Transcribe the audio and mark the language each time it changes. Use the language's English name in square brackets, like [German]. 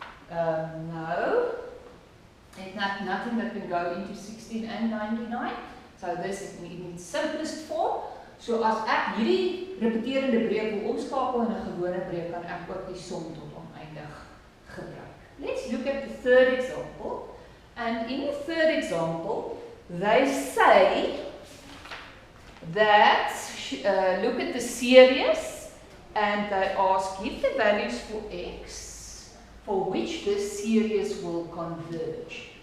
[English] No. It's nothing that can go into 16 and 99. So this is in its simplest form. [Afrikaans] So as ek hierdie repeterende breek wil omskakel in 'n gewone breek, kan ek ook die som tot oneindig gebruik. [English] Let's look at the third example. And in the third example, they say that look at the series and they ask give the values for x for which this series will converge.